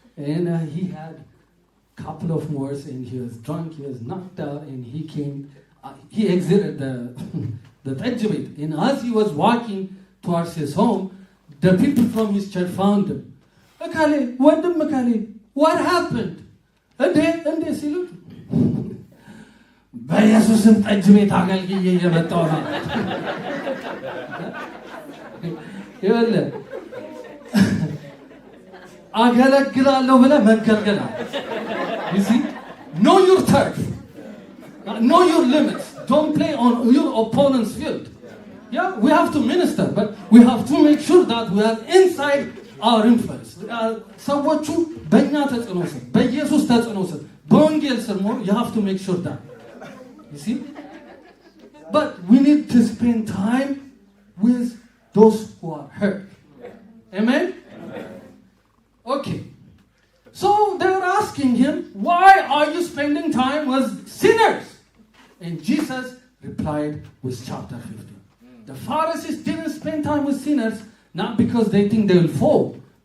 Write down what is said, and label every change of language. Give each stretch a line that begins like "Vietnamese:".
English: And he had a couple of more, and he was drunk, he was knocked out, and he exited the tajbit. And as he was walking towards his home, the people from his church found him. Akale, what happened? And they said,
Amharic: በኢየሱስም ጠጅ ቤት አገልግዬ እየመጣሁ ነው። ይኸውልህ አገለግላለሁ ብለህ መገልገል አለ።
English: You see? Know your turf. Know your limits. Don't play on your opponent's field. Yeah, we have to minister, but we have to make sure that we are inside our influence.
Amharic: ሰዎቹ በእኛ ተጽዕኖ ስር፣ በኢየሱስ ተጽዕኖ ስር፣ በወንጌል ስር መሆን
English: you have to make sure that. You see? But we need to spend time with those who are hurt. Amen? Okay. So they were asking him, why are you spending time with sinners? And Jesus replied with chapter 15. The Pharisees didn't spend time with sinners, not because they think they will fall.